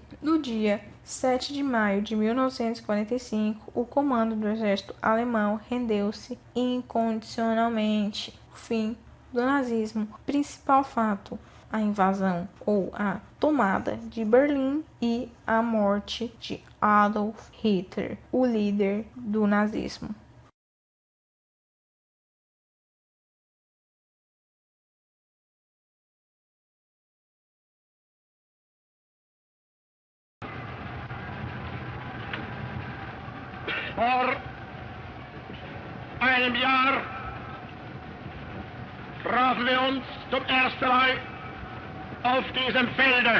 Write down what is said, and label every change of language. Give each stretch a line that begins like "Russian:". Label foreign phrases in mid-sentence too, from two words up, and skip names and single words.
Portuguese: No dia 7 de maio de 1945, o comando do exército alemão rendeu-se incondicionalmente. O fim do nazismo. Principal fato: a invasão ou a tomada de Berlim e a morte de Adolf Hitler, o líder do nazismo.
German: Vor einem Jahr trafen wir uns zum ersten Mal auf diesem Felde.